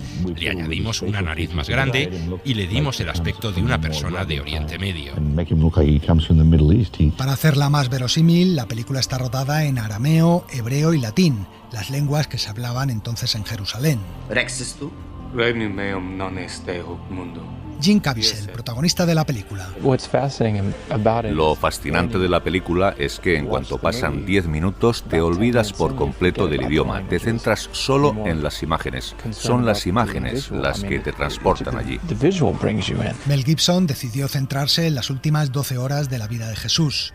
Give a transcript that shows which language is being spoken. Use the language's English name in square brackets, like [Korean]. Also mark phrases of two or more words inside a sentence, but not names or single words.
[Spanish] Le añadimos una nariz más grande y le dimos el aspecto de una persona de Oriente Medio. Para hacerla más verosímil, la película está rodada en arameo, hebreo y latín, las lenguas que se hablaban entonces en Jerusalén. [Latin] regnum meum non est hoc mundo. [Spanish] Jim Caviezel, protagonista de la película. Lo fascinante de la película es que en cuanto pasan 10 minutos te olvidas por completo del idioma, te centras solo en las imágenes. Son las imágenes las que te transportan allí. Mel Gibson decidió centrarse en las últimas 12 horas de la vida de Jesús.